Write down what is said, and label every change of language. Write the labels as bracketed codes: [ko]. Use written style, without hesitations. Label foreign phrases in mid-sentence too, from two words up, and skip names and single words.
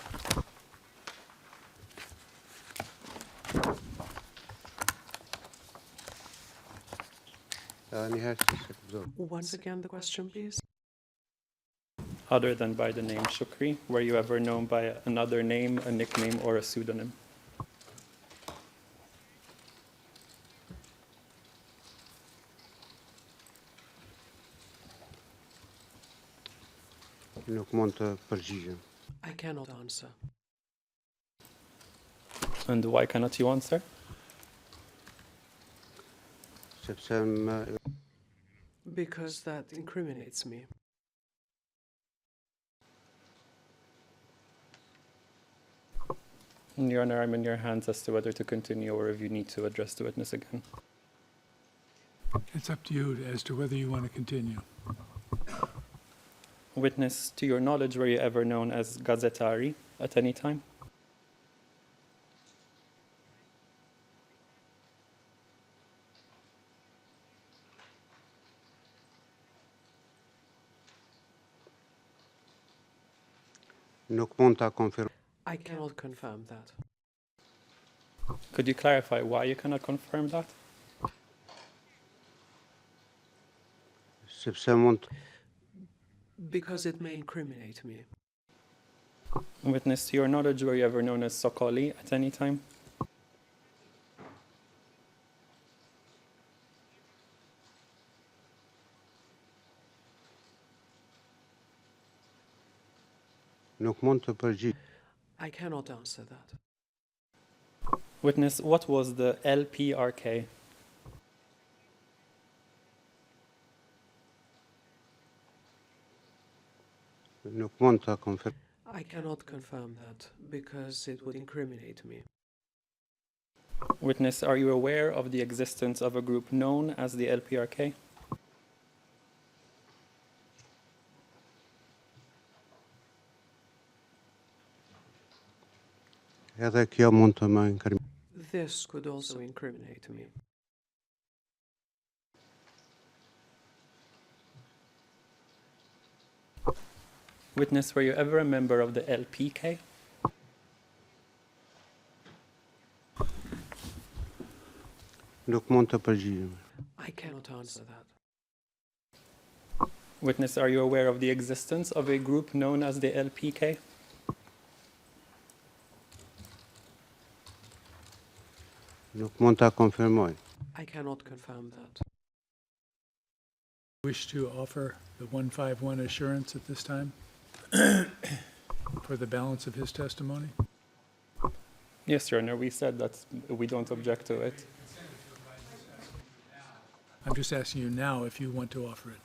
[en] Once again, the question, please. Other than by the name Shukri, were you ever known by another name, a nickname, or a pseudonym? [sq] Nuk mund të përgjigjem. [en] I cannot answer. And why cannot you answer? [sq] Sepse më [en] Because that incriminates me. Your Honor, I'm in your hands as to whether to continue or if you need to address the witness again. It's up to you as to whether you want to continue. Witness, to your knowledge, were you ever known as Gazetari at any time? [sq] nuk mund ta konfirmoj. [en] I cannot confirm that. Could you clarify why you cannot confirm that? [sq] Sepse mund [en] Because it may incriminate me. Witness, to your knowledge, were you ever known as Sokoli at any time? [sq] nuk mund të përgjigj. [en] I cannot answer that. Witness, what was the LPRK? [sq] Nuk mund ta konfirmoj. [en] I cannot confirm that because it would incriminate me. Witness, are you aware of the existence of a group known as the LPRK? [sq] Edhe kjo mund të më inkriminojë. [en] This could also incriminate me. Witness, were you ever a member of the LPK? [sq] Nuk mund të përgjigjem. [en] I cannot answer that. Witness, are you aware of the existence of a group known as the LPK? [sq] Nuk mund ta konfirmoj. [en] I cannot confirm that. Wish to offer the 151 assurance at this time for the balance of his testimony? Yes, Your Honor, we said that we don't object to it. I'm just asking you now if you want to offer it.